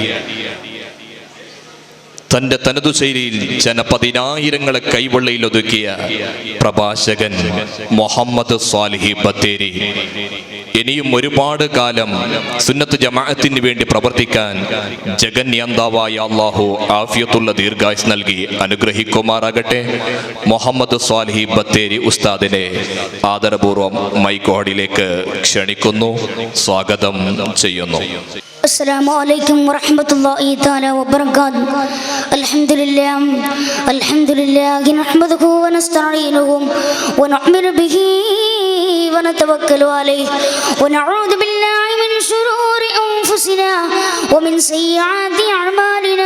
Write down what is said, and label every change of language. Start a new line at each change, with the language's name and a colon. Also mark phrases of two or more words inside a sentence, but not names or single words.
Malayalam: തന്റെ തനതു ശൈലിയിൽ ജനപതിനായിരങ്ങളെ കൈവെള്ളയിൽ ഒതുക്കിയ പ്രഭാഷകൻ മുഹമ്മദ് സ്വാലിഹി ബത്തേരി ഇനിയും ഒരുപാട് കാലം സുന്നത്ത് ജമാഅത്തിന് വേണ്ടി പ്രവർത്തിക്കാൻ ജഗന്യന്താവായ അല്ലാഹു ആഫിയത്തുള്ള ദീർഘായുസ് നൽകി അനുഗ്രഹിക്കുമാറാകട്ടെ. മുഹമ്മദ് സ്വാലിഹി ബത്തേരി ഉസ്താദിനെ ആദരപൂർവ്വം മൈക്കോടിലേക്ക് ക്ഷണിക്കുന്നു, സ്വാഗതം ചെയ്യുന്നു.
Arabic: السلام عليكم ورحمة الله تعالى وبركاته. الحمد لله نحمده ونستعينه ونؤمن به ونتوكل عليه ونعوذ بالله من شرور أنفسنا ومن سيئات أعمالنا.